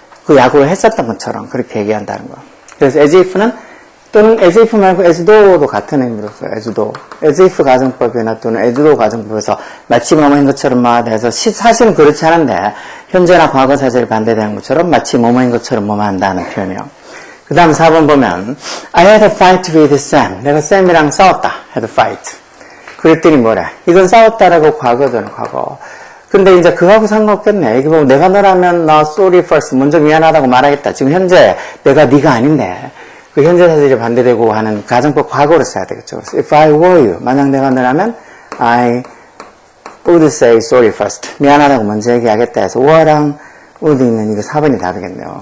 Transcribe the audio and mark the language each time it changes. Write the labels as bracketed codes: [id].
[ko] 그 야구를 했었던 것처럼 그렇게 얘기한다는 거. 그래서 as if는 또는 as if 말고 as though도 같은 의미로 써요. [en] as though. [ko] as if 가정법이나 또는 as though 가정법에서 마치 뭐뭐인 것처럼 뭐하다 해서 사실은 그렇지 않은데 현재나 과거 사실이 반대되는 것처럼 마치 뭐뭐인 것처럼 뭐뭐 한다는 표현이요. 그 다음 4번 보면 [en] I had a fight with Sam. [ko] 내가 쌤이랑 싸웠다. [en] had a fight. [ko] 그랬더니 뭐래? 이건 싸웠다라고 과거잖아, 과거. 근데 이제 그거하고 상관없겠네. 이거 뭐 내가 너라면 나 [en] sorry first [ko] 먼저 미안하다고 말하겠다. 지금 현재 내가 네가 아닌데 그 현재 사실이 반대되고 하는 가정법 과거로 써야 되겠죠. 그래서 [en] if I were you [ko] 만약 내가 너라면 [en] I would say sorry first [ko] 미안하다고 먼저 얘기하겠다 해서 were랑 would 있는 이거 4번이 답이겠네요.